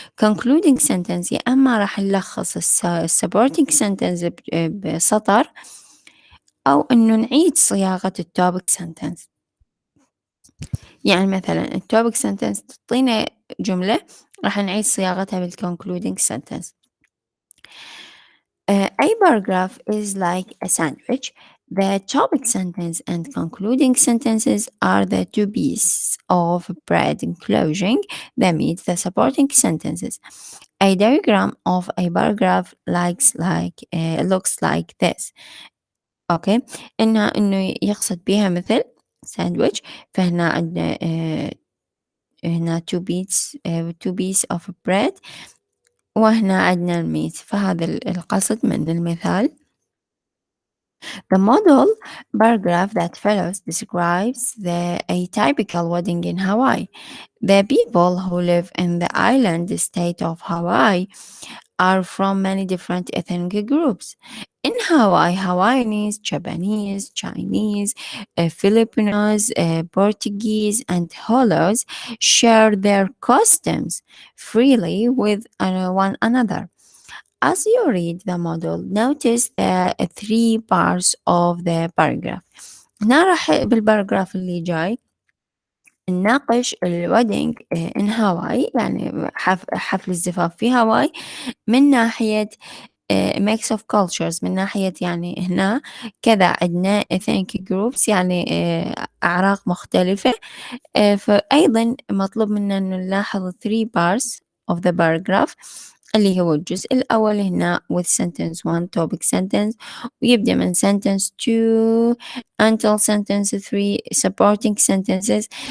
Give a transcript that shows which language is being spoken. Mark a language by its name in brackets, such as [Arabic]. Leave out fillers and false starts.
[Arabic] concluding sentence يا أما راح نلخص supporting sentence بسطر، أو إنه نعيد صياغة التوبيك sentence. يعني مثلا التوبيك sentence تعطينا جملة، راح نعيد صياغتها بالconcluding sentence. [English] A paragraph is like a sandwich. The topic sentence and concluding sentences are the two pieces of bread enclosing the meat, the supporting sentences. A diagram of a paragraph looks like this. Okay. [Arabic] إنه يقصد بها مثل sandwich، فهنا عندنا هنا two pieces of bread، وهنا عندنا الميت، فهذا القصد من المثال. [English] The model paragraph that follows describes a typical wedding in Hawaii. The people who live in the island state of Hawaii are from many different ethnic groups. In Hawaii, Hawaiians, Japanese, Chinese, Filipinos, Portuguese, and Holos share their customs freely with one another. As you read the model, notice the three parts of the paragraph. [Arabic] هنا راح بالباراجراف اللي جاي نناقش الويدنج in Hawaii، يعني حفل الزفاف في هاواي، من ناحية mix of cultures، من ناحية يعني هنا كذا عندنا ethnic groups، يعني أعراق مختلفة. فأيضا مطلوب منا أن نلاحظ three parts of the paragraph، اللي هو الجزء الأول هنا with sentence 1 topic sentence، ويبدأ من sentence 2 until sentence 3 supporting sentences.